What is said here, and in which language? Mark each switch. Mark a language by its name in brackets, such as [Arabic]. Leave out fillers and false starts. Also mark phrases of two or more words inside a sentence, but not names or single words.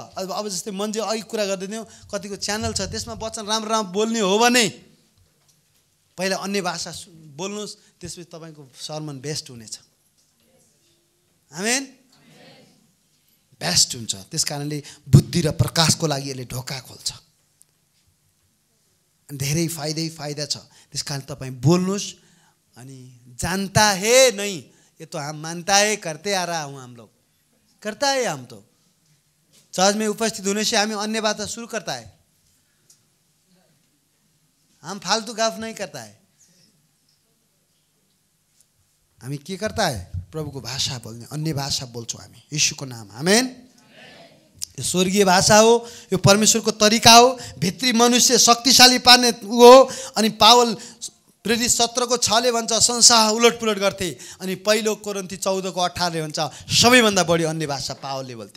[Nepali] अब जस्तै मन्जे अघि कुरा गर्दै थियौँ, कतिको च्यानल छ त्यसमा वचन राम्रो राम्रो बोल्ने हो भने पहिला अन्य भाषा बोल्नुहोस्, त्यसपछि तपाईँको सर्मन बेस्ट हुनेछ। आमेन। बेस्ट हुन्छ। त्यस कारणले बुद्धि र प्रकाशको लागि यसले ढोका खोल्छ। धेरै फाइदा छ। त्यस कारण तपाईँ बोल्नुहोस्। [Hindi] अनि जानता है नहीं, ये तो हम मानता है, करते आ रहा हूँ हम लोग, करता है। हम तो चर्च में उपस्थित होने से हमें अन्य बात शुरू करता है। हम फालतू गफ नहीं करता है। हमें क्या करता है, [Nepali] प्रभुको भाषा बोल्ने, अन्य भाषा बोल्छौँ हामी यीशुको नाम। आमेन। यो स्वर्गीय भाषा हो, यो परमेश्वरको तरिका हो, भित्री मनुष्य शक्तिशाली पार्ने हो। अनि पावल प्रेरित 17 को 6 भन्छ संसार उलटपुलट गर्थे। अनि पहिलो कोरिन्थी 14 को 18 भन्छ सबैभन्दा बढी अन्य भाषा पावलले बोल्थे।